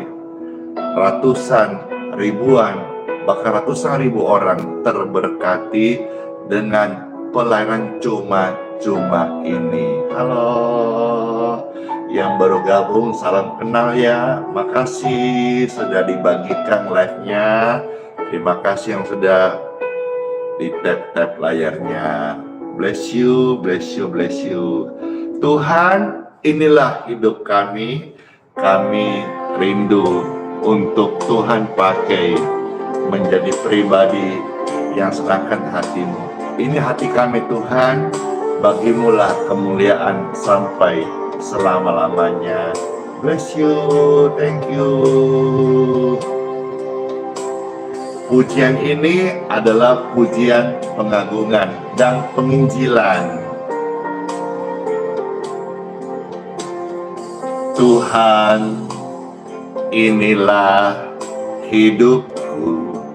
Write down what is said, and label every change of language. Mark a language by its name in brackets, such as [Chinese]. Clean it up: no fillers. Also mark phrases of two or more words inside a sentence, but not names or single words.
[Indonesian] Ratusan, ribuan, bahkan ratusan ribu orang terberkati dengan pelayanan cuma-cuma ini. Halo, yang baru gabung salam kenal ya. Makasih sudah dibagikan live-nya. Terima kasih yang sudah di tap-tap layarnya. [English] Bless you, bless you, bless you. [Indonesian] Tuhan, inilah hidup kami. Kami rindu untuk Tuhan pakai menjadi pribadi yang senangkan hati-Mu. Ini hati kami Tuhan, Bagimulah kemuliaan sampai selama-lamanya. [English] Bless you, thank you. [Indonesian] Pujian ini adalah pujian pengagungan dan penginjilan. Tuhan, inilah hidupku.